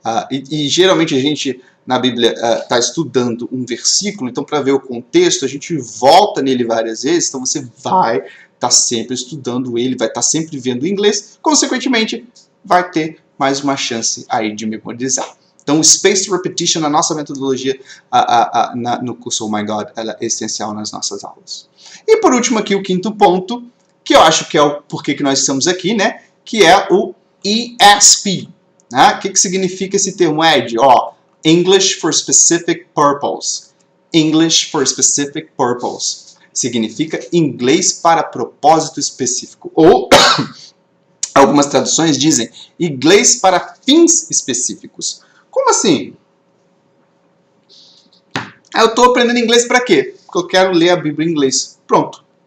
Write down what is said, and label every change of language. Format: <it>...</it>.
<pt>E geralmente a gente na Bíblia está estudando um versículo, então para ver o contexto a gente volta nele várias vezes, então você vai estar sempre estudando ele, vai estar sempre vendo o inglês, consequentemente vai ter mais uma chance aí de memorizar. Então o Spaced Repetition, a nossa metodologia no curso Oh My God, ela é essencial nas nossas aulas. E por último aqui o quinto ponto, que eu acho que é o porquê que nós estamos aqui, né? Que é o ESP. Né? O que significa esse termo, Ed?</pt> <en>English for Specific Purpose. English for Specific Purpose.</en> <pt>Significa inglês para propósito específico. Ou, algumas traduções dizem, inglês para fins específicos. Como assim? Eu estou aprendendo inglês para quê? Porque eu quero ler a Bíblia em inglês. Pronto.</pt>